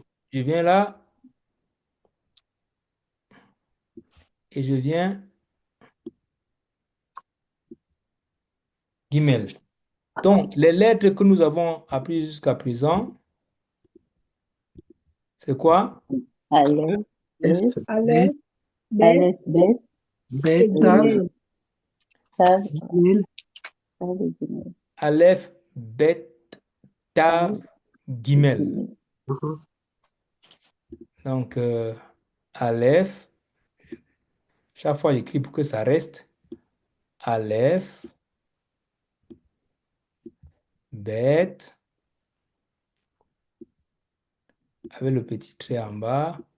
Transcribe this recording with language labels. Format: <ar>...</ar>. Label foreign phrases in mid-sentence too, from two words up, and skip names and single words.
<fr>Je viens là, et je viens guimel. Donc, les lettres que nous avons apprises jusqu'à présent, c'est quoi? Aleph, F, Bet, B, B, B, Aleph, Bet, B, Tav, Guimel, Tav, Gimel. Tav et Guimel. Aleph, Bet, Tav Tav, et Gimel. Guimel. Mhm. Donc, Aleph, chaque fois j'écris pour que ça reste. Aleph, Bet, avec le petit trait en bas.</fr>